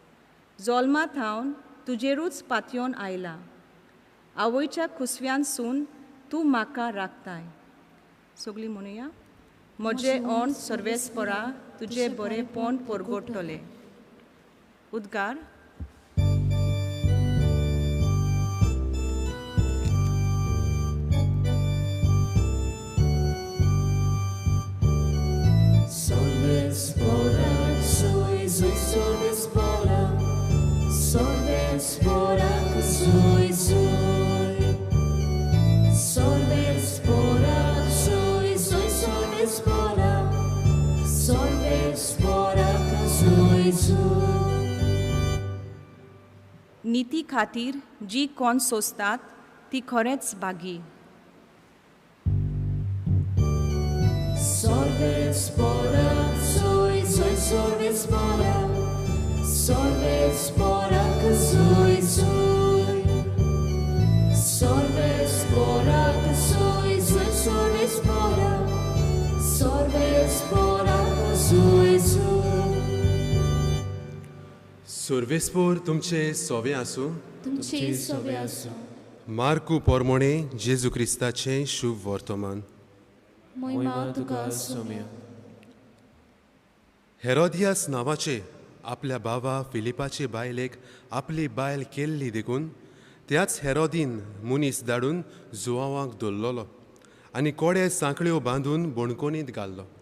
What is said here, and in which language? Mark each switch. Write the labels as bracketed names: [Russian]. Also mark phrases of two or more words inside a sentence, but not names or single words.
[Konkani] जल्मा थावन तुजेरूच पातयोन आयला. आवयच्या खुसव्यांसून तूं म्हाका राखताय. सगळीं म्हणुया. म्हजे ओंड सर्वेस्परा तुजे बरेपण परगोडटले. उद्गार. Sorvespora, sui, sui, sorvespora. Sorvespora, sui, sui. Sorvespora, sui, sui, sorvespora. Sorvespora, sui, sui. नीती खातीर जी कोण सोंसतात ती खरेंच बागी. Sorvespora, sui, sui, sorvespora. Sorvespora, sui, sui. Sorvespora, sui, sui, sorvespora. Sorvespora, sui, sui. सर्वेस्पोर तुमचे सोवे आसूं. तुमचे सोवे आसूं. मार्कू पोरमोणे जेजू क्रिस्ताचें शुभ वर्तमान. महिमा तुका सोम्या. हेरोदियास नांवाचे आपल्या भावा फिलिपाचे बायलेक आपली बायल केल्ली देखून त्याच हेरोदीन मुनीस धाडून जुआवांक दवरलोलो आनी कोडे सांखळ्यो बांदून बोणकोनीत घाल्लो.